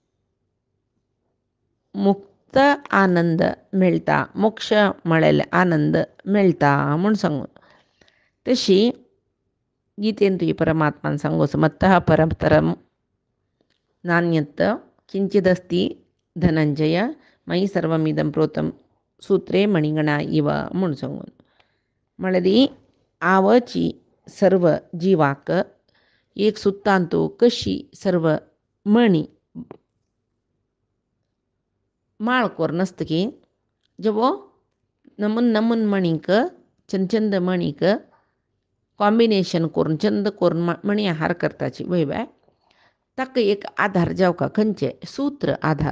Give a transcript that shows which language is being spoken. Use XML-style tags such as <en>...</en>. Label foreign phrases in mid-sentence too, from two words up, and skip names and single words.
<kok>मुक्त आनंद मेळटा मोक्ष म्हळेले आनंद मेळटा म्हूण सांगून. तशी गीतेंतूय परमात्मान सांगोस</kok> <sa>मत्तः परतरम नान्यत् किंचिदस्ति धनंजय मयि सर्वमिदं प्रोतं सूत्रे मणिगणा इव</sa> <kok>म्हूण सांगून म्हळ्यार आवची सर्व जिवाक एक सुत्तांतू कशी सर्व मणी माळ कोरून आसतकी जेवो नमून नमून मणीक चंद चंद मणीक कॉम्बिनेशन करून चंद करून मणी हार करताची वयव्या ताका एक आधार जावका खंयचे सूत्र आधार.</kok>